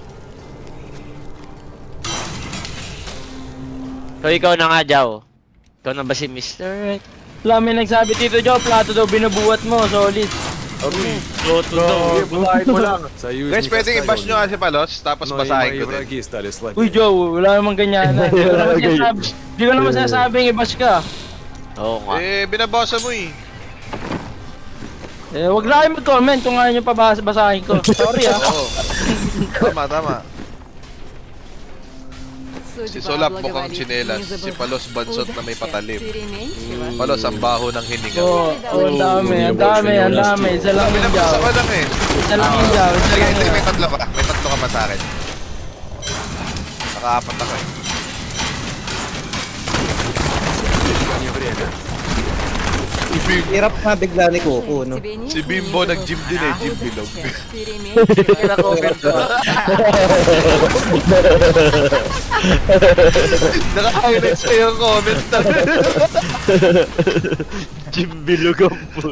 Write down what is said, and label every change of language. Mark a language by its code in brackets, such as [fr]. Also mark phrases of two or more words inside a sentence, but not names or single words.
[tl] So, ikaw na nga, Jao. Ikaw na ba si Mr. Right? Wala, may nagsabi, Tito Joe, plato daw binubuhat mo, solid. Loto daw. Basahin mo lang. [ru] Союзник [tl] Guys, pwedeng i-bash nyo [ru] оставил [tl] nga si Palos, tapos [ru] меня, но и [tl] basahin [ru] мои [tl] ko din. [ru] враги стали слабее. [tl] Uy, Joe, wala namang ganyan. Di ko naman sinasabing i-bash ka. Oo nga. Eh, binabasa mo eh. Wag na kayo mag-comment kung ayaw nyo pa basahin ko. Sorry, ha. Oo. Tama. Si Solap mukhang tsinelas, si Palos bansot na may patalim. Palos ang baho ng hininga. Oo, ang dami. Isa lang yung Binabasa Joe. ko lang eh. Isa lang yung Joe. Sige, hindi, may tatlo ka. May tatlo ka pa sa akin. Nakaapat ako eh. [ru] Не время. [tl] Hirap na bigla ni Coco, no? Si Bimbo nag-gym din eh, gym bilog. Naka-highlight sa yung comment na. Jim Bilog ang puto.